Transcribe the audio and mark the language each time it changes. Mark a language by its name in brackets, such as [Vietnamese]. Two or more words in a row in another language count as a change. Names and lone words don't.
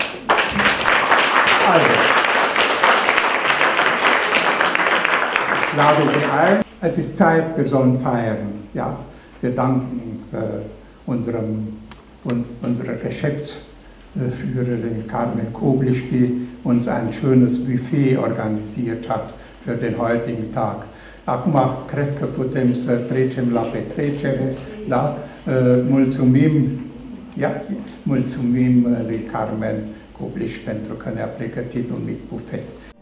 [German] Also, ich lade Sie ein. Es ist Zeit, wir sollen feiern. Ja, wir danken unserer Geschäftsführerin Carmen Koblisch, die uns ein schönes Buffet organisiert hat für den heutigen Tag. [Romanian] Acum, cred că putem să trecem la petrecere, da? Mulțumim lui Carmen Kobliș pentru că ne-a pregătit un mic bufet.